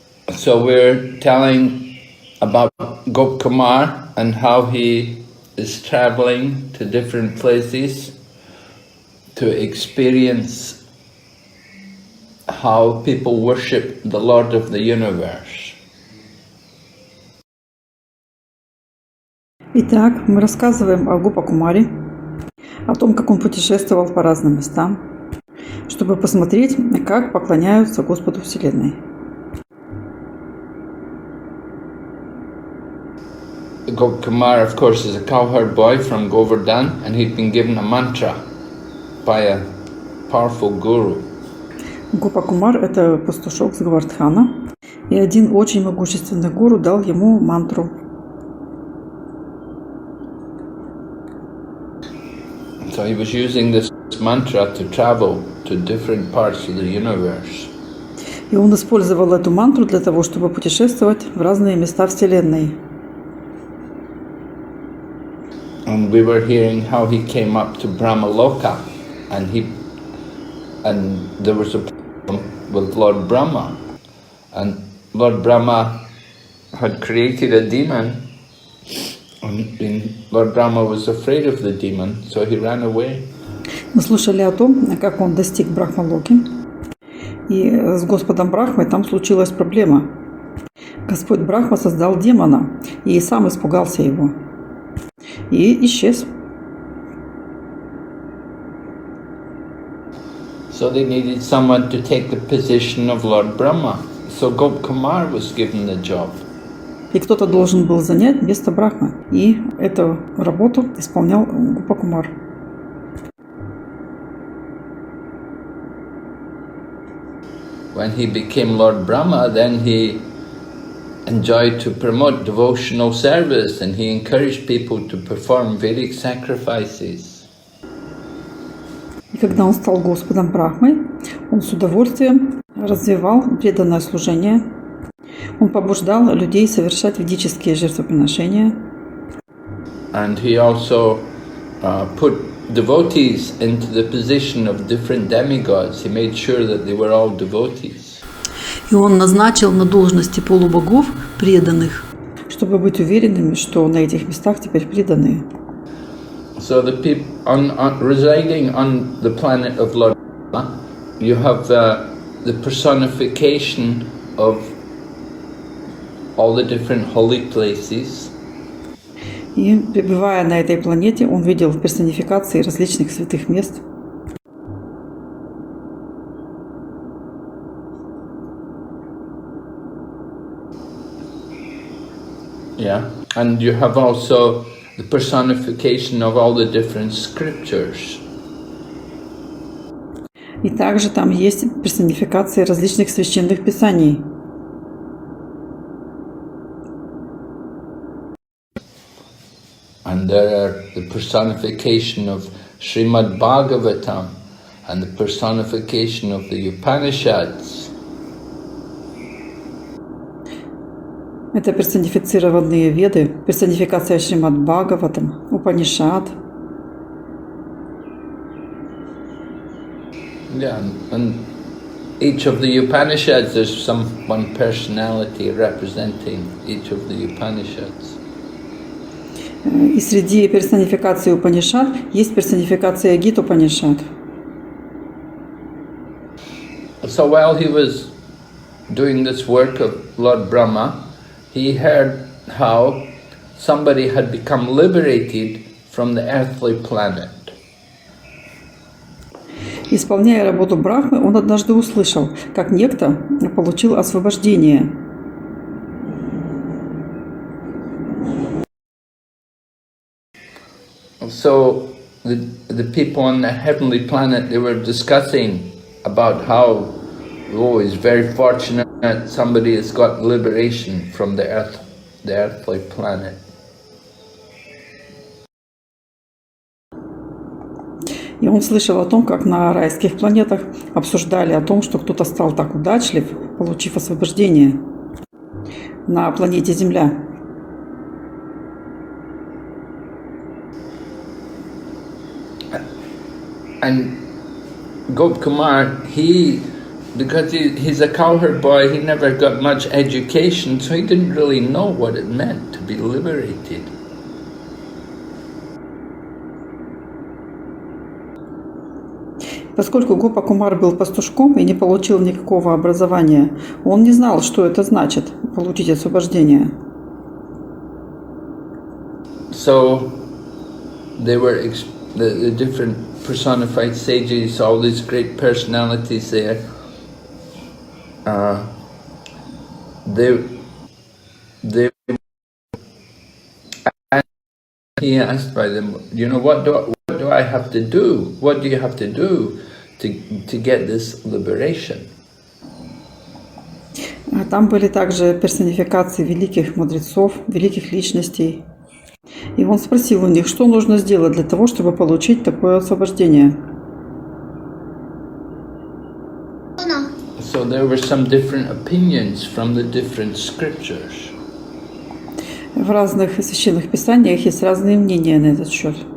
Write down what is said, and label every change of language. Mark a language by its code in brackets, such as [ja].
[en] So we're telling about Gopkumar and how he is traveling to different places to experience how people worship the Lord of the universe. [ru] Итак, мы рассказываем о Гопа-Кумаре, о том, как он путешествовал по разным местам, чтобы посмотреть, как поклоняются Господу Вселенной. [en] Gopkumar, of course, is a cowherd boy from Govardhan, and he'd been given a mantra by a powerful guru. [ru] Гопа-Кумар – это пастушок с Говардхана, и один очень могущественный гуру дал ему мантру. [en] So he was using this mantra to travel to different parts of the universe. [ru] И он использовал эту мантру для того, чтобы путешествовать в разные места Вселенной. [en] And we were hearing how he came up to Brahmaloka, and there was a problem with Lord Brahma, and Lord Brahma had created a demon, and Lord Brahma was afraid of the demon, so he ran away. [ru] Мы слушали о том, как он достиг Брахмалоки, и с Господом Брахмой там случилась проблема. Господь Брахма создал демона, и сам испугался его, и исчез. [en] So they needed someone to take the position of Lord Brahma. So Gopkumar was given the job. [ru] И кто-то должен был занять место Брахмы, и эту работу исполнял Гопа-Кумар. [en] When he became Lord Brahma, then he enjoyed to promote devotional service, and he encouraged people to perform Vedic sacrifices. [ru] И когда он стал Господом Брахмой, он с удовольствием развивал преданное служение. Он побуждал людей совершать ведические жертвоприношения. [en] And he also put devotees into the position of different demigods. He made sure that they were all devotees. [ru] И он назначил на должности полубогов преданных, чтобы быть уверенными, что на этих местах теперь преданные. [en] So the people residing on the planet of Lord Brahma, you have the personification of all the different holy places. [ru] И, пребывая на этой планете, он видел персонификации различных святых мест. [en] Yeah, and you have also the personification of all the different scriptures. [ru] И также там есть персонификации различных священных писаний. [en] And there are the personification of Brihad-Bhagavatam and the personification of the Upanishads. [ru] Это персонифицированные веды, персонификация Шримад-Бхагаватам, Упанишад. [en] Yeah, and each of the Upanishads, there's one personality representing each of the Upanishads. [ru] И среди персонификации Упанишад есть персонификация Гит-Упанишад. [en] So while he was doing this work of Lord Brahma, he heard how somebody had become liberated from the earthly planet. [ru] Исполняя работу Брахмы, он однажды услышал, как некто получил освобождение. [en] So the people on the heavenly planet, they were discussing about how oh, he's very fortunate that somebody has got liberation from the earthly planet. [ru] И он слышал о том, как на райских планетах обсуждали о том, что кто-то стал так удачлив, получив освобождение на планете Земля. [en] And Gopkumar, because he's a cowherd boy, he never got much education, so he didn't really know what it meant to be liberated. [ru] Поскольку Гопа Кумар был пастушком и не получил никакого образования, он не знал, что это значит – получить освобождение. [en] So they were the different personified sages, all these great personalities there. He asked by them, what do I have to do? What do you have to do to get this liberation? [ru] Там были также персонификации великих мудрецов, великих личностей. И он спросил у них, что нужно сделать для того, чтобы получить такое освобождение. [en] So there were some different opinions from the different scriptures. [ru] В разных священных писаниях есть разные мнения на этот счет.